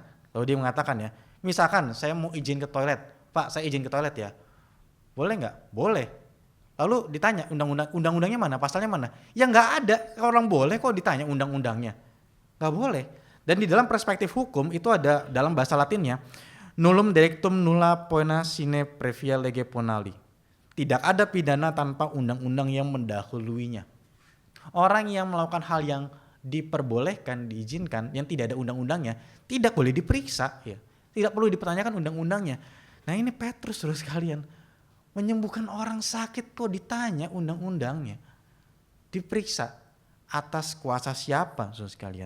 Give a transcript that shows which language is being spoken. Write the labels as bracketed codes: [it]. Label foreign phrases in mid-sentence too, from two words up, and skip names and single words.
[id] Lalu dia mengatakan ya, misalkan saya mau izin ke toilet, Pak saya izin ke toilet ya, boleh gak? Boleh. Lalu ditanya undang-undangnya mana, pasalnya mana? Ya nggak ada, orang boleh kok ditanya undang-undangnya. Nggak boleh. Dan di dalam perspektif hukum itu ada dalam bahasa Latinnya, [la] nullum delictum nulla poena sine previa lege ponali. [id] Tidak ada pidana tanpa undang-undang yang mendahuluinya. Orang yang melakukan hal yang diperbolehkan, diizinkan, yang tidak ada undang-undangnya, tidak boleh diperiksa, ya. Tidak perlu dipertanyakan undang-undangnya. Nah ini Petrus terus sekalian, menyembuhkan orang sakit kok ditanya undang-undangnya, diperiksa atas kuasa siapa, saudara sekalian.